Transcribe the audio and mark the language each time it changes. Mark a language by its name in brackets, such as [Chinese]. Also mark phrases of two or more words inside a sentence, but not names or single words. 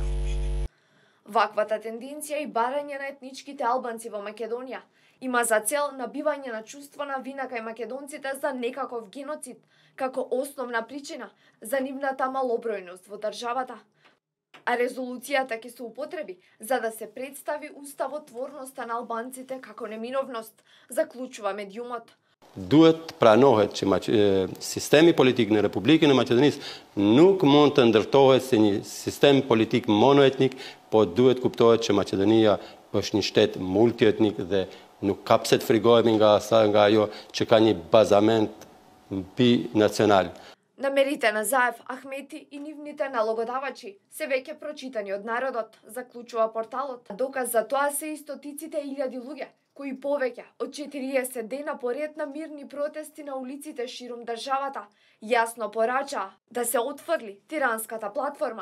[Macedonian] Ваквата тенденција и барање на етничките албанци во Македонија има за цел набивање на чувство на вина кај македонците за некаков геноцид, како основна причина за нивната малобројност во државата. А резолуцијата ќе се употреби за да се представи уставотворноста на албанците како неминовност, заклучува медиумот. [Albanian] Duhet pranohet që sistemi politik në Republikën e Maqedonisë nuk mund të ndërtohet si një sistem politik monoetnik, po duhet kuptohet që Maqedonia është një shtet multietnik dhe nuk ka pse të frigohemi nga ajo që ka një bazament binacional. [Macedonian] Намерите на Заев, Ахмети и нивните налогодавачи се веќе прочитани од народот, заклучува порталот. Доказ за тоа се и стотиците илјади луѓе кои повеќе од 40 дена поред на мирни протести на улиците ширум државата јасно порачаа да се отфрли тиранската платформа.